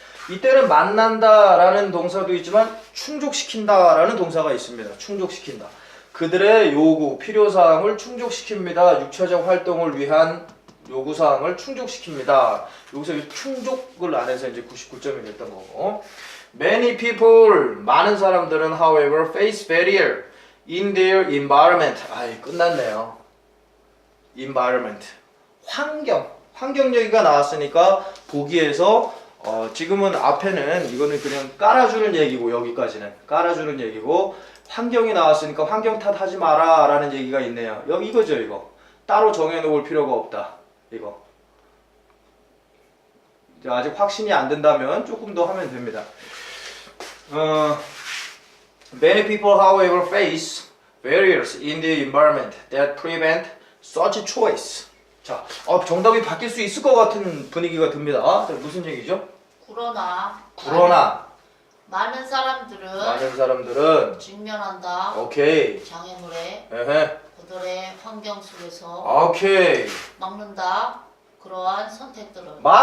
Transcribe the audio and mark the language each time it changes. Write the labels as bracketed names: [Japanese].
[Korean] 이때는 만난다라는 동사도 있지만 충족시킨다라는 동사가 있습니다. 충족시킨다. 그들의 요구, 필요사항을 충족시킵니다. 6차적 활동을 위한 요구사항을 충족시킵니다. 여기서 이 충족을 안 해서 이제 99점이 됐던 거고. [English] Many people, [Korean] 많은 사람들은 [English] however face barrier in their environment. [Korean] 아이, 끝났네요. environment. 환경 얘기가 나왔으니까 보기에서 지금은 앞에는 이거는 그냥 깔아주는 얘기고 여기까지는 깔아주는 얘기고 환경이 나왔으니까 환경 탓하지 마라 라는 얘기가 있네요. 여기 이거죠. 이거 따로 정해놓을 필요가 없다. 이거 이제 아직 확신이 안 된다면 조금 더 하면 됩니다. [English] Many people however face barriers in the environment that prevent such choice. [Korean] 자, 정답이 바뀔 수 있을 것 같은 분위기가 듭니다. 자, 무슨 얘기죠? 그러나 많은 사람들은 직면한다. 오케이. 장애물에 에헤. 그들의 환경 속에서 오케이. 막는다. 그러한 선택들을